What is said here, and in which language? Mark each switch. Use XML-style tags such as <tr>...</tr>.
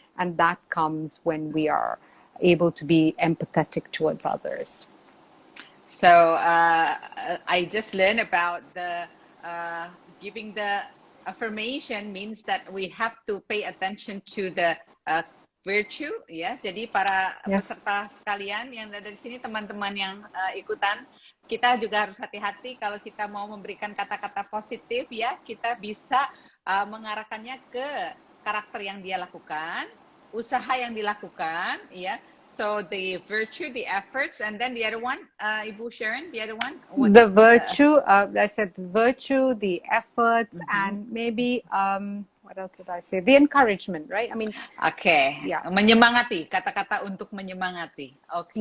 <en>And that comes when we are able to be empathetic towards others. So I just learned about the giving the affirmation means that we have to pay attention to the virtue, ya.</en> <id>Jadi para peserta sekalian yang ada di sini, teman-teman yang ikutan, kita juga harus hati-hati kalau kita mau memberikan kata-kata positif, ya. Kita bisa mengarahkannya ke karakter yang dia lakukan, usaha yang dilakukan, ya.</id> <en>So the virtue, the efforts, and then the other one, Ibu Sharon, the other one? The virtue, I said the virtue, the efforts, and maybe, what else did I say? The encouragement, right? I mean,</en> <id>okay. Yeah. Menyemangati, kata-kata untuk menyemangati. Okay.</id>